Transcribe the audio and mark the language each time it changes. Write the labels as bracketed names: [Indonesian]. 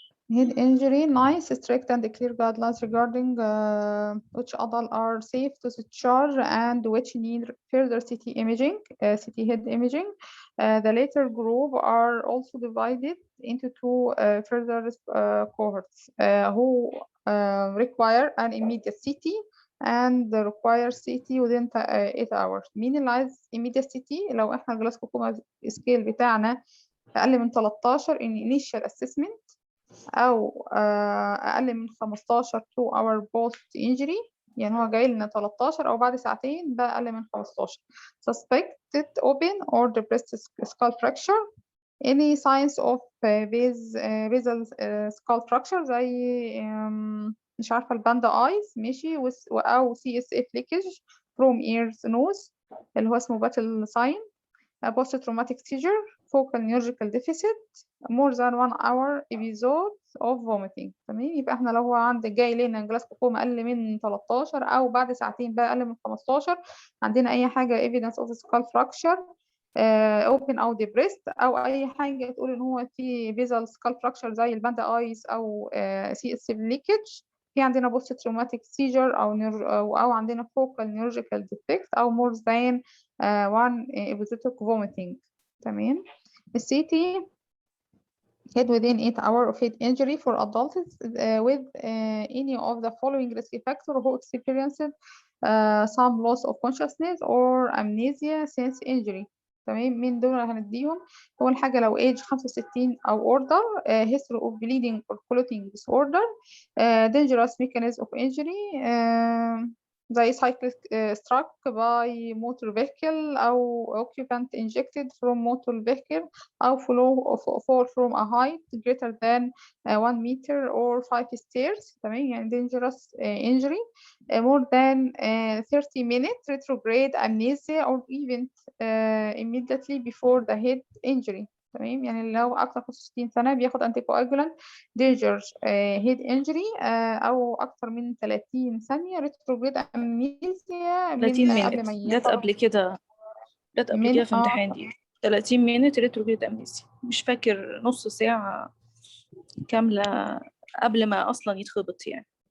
[English] Head injury, nice, strict and clear guidelines regarding which adults are safe to discharge and which need further CT imaging, CT head imaging. The later group are also divided into two further cohorts who require an immediate CT and require CT within 8 hours. [Arabic] مين اللي عايز [English] immediate CT؟ [Arabic] لو احنا الجلاسكوكوما سكيل بتاعنا أقل من 13 [English] in initial assessment [Arabic] أو أقل من 15 [English] 2 hour post injury، [Arabic] يعني هو جاي لنا 13 أو بعد ساعتين ده أقل من 15. [English] Suspected open or depressed skull fracture, any signs of basal skull fracture [Arabic] زي مش عارفة الباندا [English] eyes [Arabic] ماشي أو [English] CSF leakage from ears nose [Arabic] اللي هو اسمه [English] battle sign, post-traumatic seizure, focal neurological deficit, more than 1 hour episode of vomiting. [Arabic] تمام. يبقى احنا لو هو جاي لنا جلاسكوكوما أقل من 13 أو بعد ساعتين بقى أقل من 15 عندنا أي حاجة [English] evidence of skull fracture open [Arabic] أو depressed أو أي حاجة تقول إن هو في [English] basal skull fracture [Arabic] زي الباندا ايز أو [English] CSF leakage، [Arabic] في عندنا [English] post traumatic seizure [Arabic] أو عندنا [English] focal neurological defect [Arabic] أو [English] more than one episodic vomiting. [Arabic] تمام. [English] الCT head within 8 hours of head injury for adults with any of the following risk factor who experienced some loss of consciousness or amnesia since injury. [Arabic] تمام. مين دول هنديهم؟ أول حاجة لو [English] age 65 أو older, history of bleeding or clotting disorder, dangerous mechanism of injury زي cyclic struck by motor vehicle أو occupant injected from motor vehicle أو fall from a height greater than 1 meter or 5 stairs. [Arabic] تمام. [English] يعني dangerous injury, more than 30 minutes retrograde amnesia or even immediately before the head injury. [Arabic] تمام. يعني لو أكثر من 60 سنة بياخد [English] anticoagulant danger head injury [Arabic] أو أكثر من 30 ثانية [English] retrograde amnesia 30 [Arabic] من قبل ما minutes جت قبل كده في امتحان دي [English] 30 minutes retrograde amnesia، [Arabic] مش فاكر نص ساعة كاملة قبل ما أصلا يتخبط يعني.